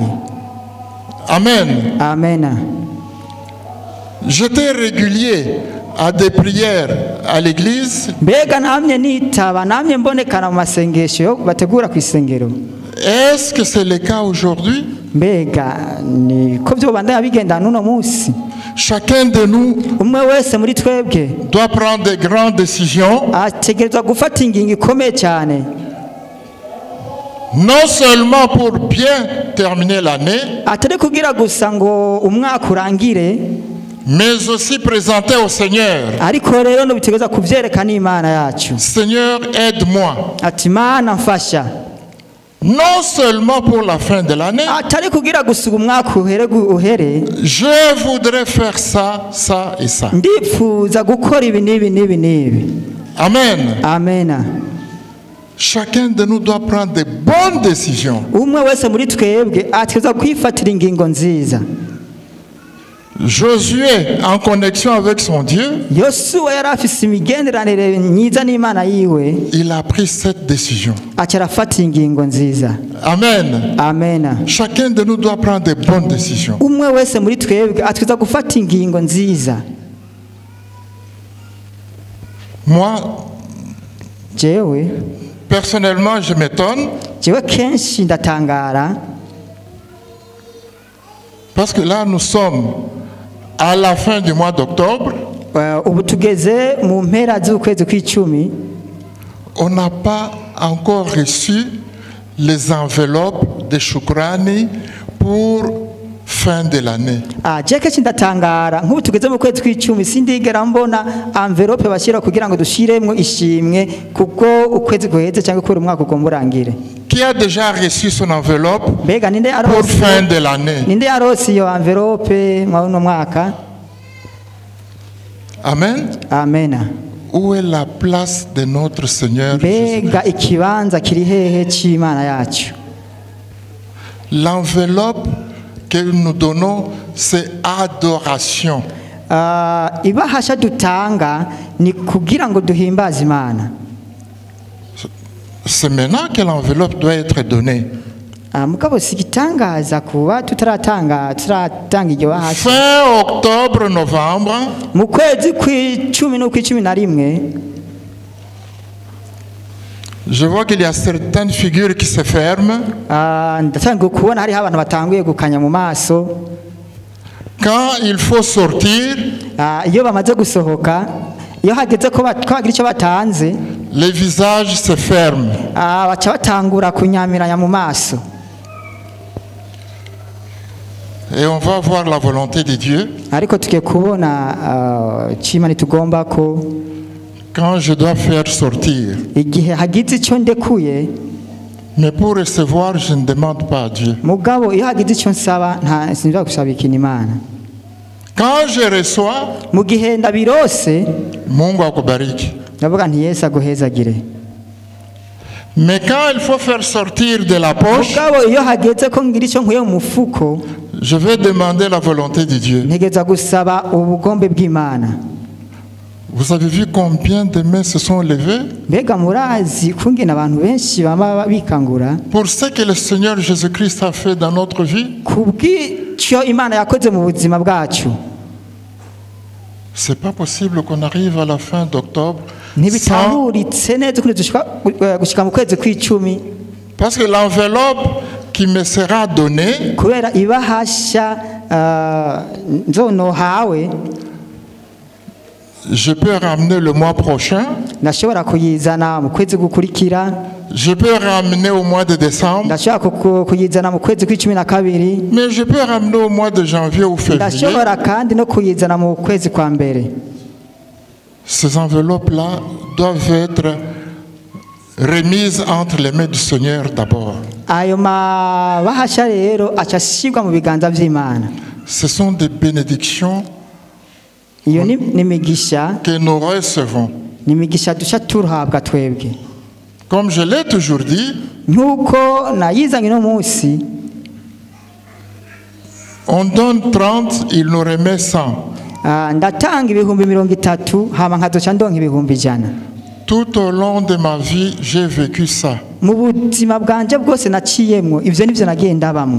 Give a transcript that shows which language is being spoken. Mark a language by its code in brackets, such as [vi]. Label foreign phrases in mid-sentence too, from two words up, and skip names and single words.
[fr] Amen. [rn] amena. [fr] J'étais régulier à des prières à l'église. [rn] mbega namye nitaba, namye mbonekana mu masengesho yo bategura ku isengero. [fr] Est-ce que c'est le cas aujourd'hui? [rn] mbega niko vyobandanya bigendana uno munsi? [fr] Chacun de nous [rn] umwe wese muri twebwe [fr] doit prendre des grandes décisions, [rn] ategerezwa gufata ingingo ikomeye cyane, [fr] non seulement pour bien terminer l'année, [rn] atari kugira gusa ngo umwaka urangire, [fr] mais aussi présenter au Seigneur. [rn] ariko rero no bitegerezwa kuvyerekana Imana yacu, [fr] Seigneur, aide-moi. [rn] ati Mana mfasha. [fr] Non seulement pour la fin de l'année, [rn] atari kugira gusa umwaka uhere, [fr] je voudrais faire ça, ça et ça. [rn] ndifuza gukora ibi n'ibi n'ibi n'ibi. [fr] Amen. [rn] amena. [fr] Chacun de nous doit prendre de bonnes décisions. [rn] umwe wese muri twebwe ategerezwa kwifatira ingingo nziza. [fr] Josué, en connexion avec son Dieu, [rn] yosuwa yari afise imigenderanire myiza n'Imana yiwe, [fr] il a pris cette décision. [rn] aca arafata ingingo nziza. [fr] Amen. [rn] amena. [fr] Chacun de nous doit prendre de bonnes décisions. [rn] umwe wese muri twebwe ategerezwa gufata ingingo nziza. [fr] Moi, [rn] jewe [fr] personnellement, je m'étonne [rn] kenshi ndatangara, [fr] parce que là, nous sommes à la fin du mois d'octobre. [rn] ubu tugeze mu mpera z'ukwezi kw'icumi, [fr] On n'a pas encore reçu les enveloppes de Shukrani pour fin de l'année. [rn] je kenshi ndatangara nk'ubu tugeze mu kwezi kw'icumi sindigera mbona envelope bashyira kugira ngo dushiremwo ishimwe kubwo ukwezi guheze cyangwa kubera umwaka ugomba urangire. [fr] Qui a déjà reçu son enveloppe [rn] mbega ninde [fr] pour fin de l'année? [rn] yarose iyo envelope muri uno mwaka? [fr] Amen. [rn] amena. [fr] Où est la place de notre Seigneur Jésus? [rn] mbega ikibanza kiri hehe cy'Imana yacu? [fr] L'enveloppe que nous donnons, c'est adoration. [rn] ibahasha dutanga ni kugira ngo duhimbaze Imana. [fr] C'est maintenant que l'enveloppe doit être donnée. [rn] mugabo si igitangaza kuba turatanga iryo bahasha [fr] fin octobre, novembre, [rn] mu kwezi kw'icumi no kw'icumi na rimwe. [fr] je vois qu'il y a certaines figures qui se ferment. [rn] Ndatangiye kubona hariho abantu batanguye gukanya mu maso [fr] Quand il faut sortir, [rn] iyo bamaze gusohoka, iyo hageze ko twagira icyo batanze, [fr] les visages se ferment. [rn] baca batangura kunyamiranya mu maso. [fr] Et on va voir la volonté de Dieu. [rn] Ariko tugiye kubona Imana itugomba ko [fr] Quand je dois faire sortir. [rn] igihe hagize icyo ndekuye, [fr] Mais pour recevoir, je ne demande pas à Dieu. [rn] mugabo iyo hagize icyo nsaba sinza gusaba ikintu Imana. [fr] Quand je reçois, [rn] Mu gihe ndabirose [sw] Mungu akubariki. [rn] ndavuga nti Yesu aguhezagire. [fr] Mais quand il faut faire sortir de la poche, [rn] Mugabo iyo hageze ko ngira icyo nkuye mu mufuko, [fr] je vais demander la volonté de Dieu. [rn] ntegeza gusaba ubugombe bw'Imana. [fr] Vous avez vu combien de mains se sont levées [rn] Mbega murazi kungena abantu benshi baba bikangura [fr] pour ce que le Seigneur Jésus-Christ a fait dans notre vie? [rn] kubw'icyo Imana yakoze mu buzima bwacu. [fr] C'est pas possible qu'on arrive à la fin d'octobre sans... [rn] Ntibitahuritse neza kundi gushika mu kwezi kw'icumi, [fr] Parce que l'enveloppe qui me sera donnée, [rn] kubera ibahasha nzonohawe [fr] je peux ramener le mois prochain, [rn] ndashobora kuyizana mu kwezi gukurikira, [fr] je peux ramener au mois de décembre, [rn] ndashobora kuyizana mu kwezi kw'icumi na kabiri, [fr] mais je peux ramener au mois de janvier ou février. [rn] ndashobora kandi no kuyizana mu kwezi kwa mbere. [fr] Ces enveloppes-là doivent être remises entre les mains du Seigneur d'abord. [rn] Ayo mabahasha rero acashirwa mu biganza by'Imana. [fr] Ce sont des bénédictions [rn] Iyo ni imigisha, [fr] que nous recevons. [rn] ni imigisha duca tuhabwa twebwe. [fr] Comme je l'ai toujours dit, [rn] Nk'uko nayizanye no munsi, [fr] on donne 30, il nous remet 100. [rn] ndatanga ibihumbi 30 hama nkazoca ndonka ibihumbi 100. [fr] Tout au long de ma vie, j'ai vécu ça. [rn] Mu buzima bwanje bwose naciyemwo ivyo nivyo nagiye ndabamwo.